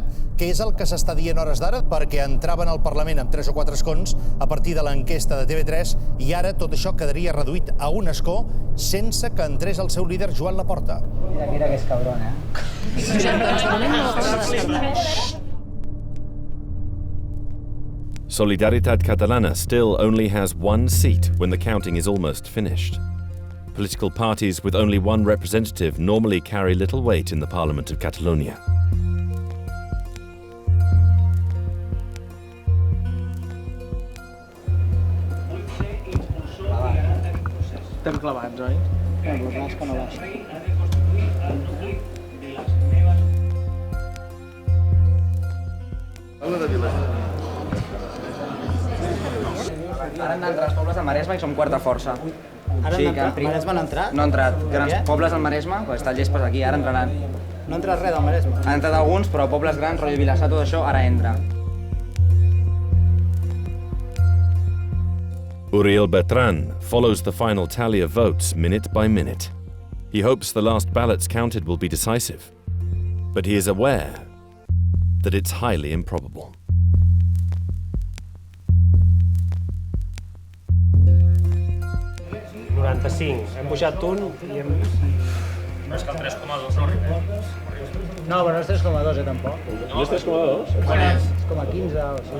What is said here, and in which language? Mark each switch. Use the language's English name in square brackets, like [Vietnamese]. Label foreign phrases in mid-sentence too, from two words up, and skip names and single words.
[Catalan] Què és el que s'està dient hores d'ara? Perquè entraven al Parlament amb 3 o 4 escons a partir de l'enquesta de TV3 i ara tot això quedaria reduït a un escó sense que entrés el seu líder Joan Laporta. Mira que és cabron, [English] Solidaritat Catalana still only has 1 seat when the counting is almost finished. Political parties with only 1 representative normally carry little weight in the Parliament of Catalonia. [Catalan] Estem clavats, oi? Clar que no baixa. Ara han d'entrar els pobles del Maresme i som quarta força. Ara han entrat? Maresme han entrat? No han entrat. Grans pobles del Maresme, quan està el Llespas aquí, ara entraran. No ha entrat res del Maresme? Han entrat alguns, però pobles grans, rotllo Vilassar, tot això, ara entra. [English] Uriel Bertran follows the final tally of votes minute by minute. He hopes the last ballots counted will be decisive, but he is aware that it's highly improbable. [Catalan] Hem pujat un i hem... No és que el 3,2 no arribem. No, però no és 3,2, tampoc. No és 3,2? És 3,15 o així.